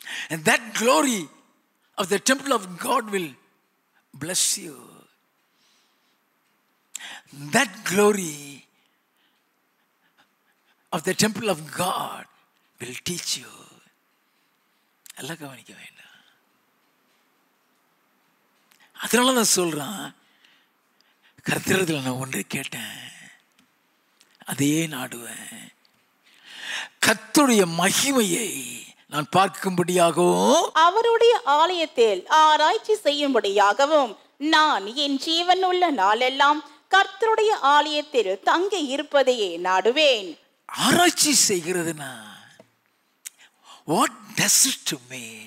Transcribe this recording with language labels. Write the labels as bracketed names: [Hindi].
[English] And that glory of the temple of God will bless you. That glory of the temple of God will teach you. [Tamil] எல்லாம் கவனிக்க வேண்டாம். அதனால நான் சொல்றான், கர்த்தரிடத்தில் நான் ஒன்றை கேட்டேன், அதையே நாடுவேன். கர்த்தருடைய மகிமையை நான் பார்க்கும்படியாகவும், அவருடைய ஆலயத்தில் ஆராய்ச்சி செய்யும்படியாகவும், நான் என் ஜீவன் உள்ள நாளெல்லாம் கர்த்தருடைய ஆலயத்தில் தங்கி இருப்பதையே நாடுவேன். ஆராய்ச்சி செய்கிறதுனா [English] what does it to me?